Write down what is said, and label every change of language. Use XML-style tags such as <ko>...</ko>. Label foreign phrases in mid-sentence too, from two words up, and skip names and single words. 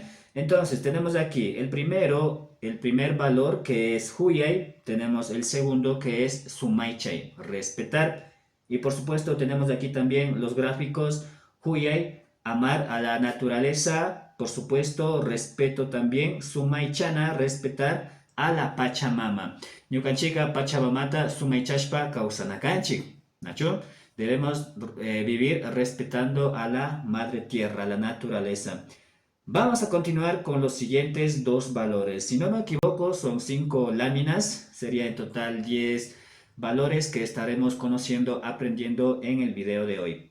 <es>Entonces tenemos aquí el primer valor que es huyay, tenemos el segundo que es sumaichay, respetar. Y por supuesto tenemos aquí también los gráficos huyay, amar a la naturaleza, por supuesto respeto también, sumaichana, respetar a la Pachamama.</es> <qu>Ñukanchika Pachamamata sumaichashpa kausanakanchik, ¿nacho?</qu> <es>Debemos vivir respetando a la madre tierra, a la naturaleza. Vamos a continuar con los siguientes dos valores. Si no me equivoco, son 5 láminas. Sería en total 10 valores que estaremos conociendo, aprendiendo en el video de hoy.</es>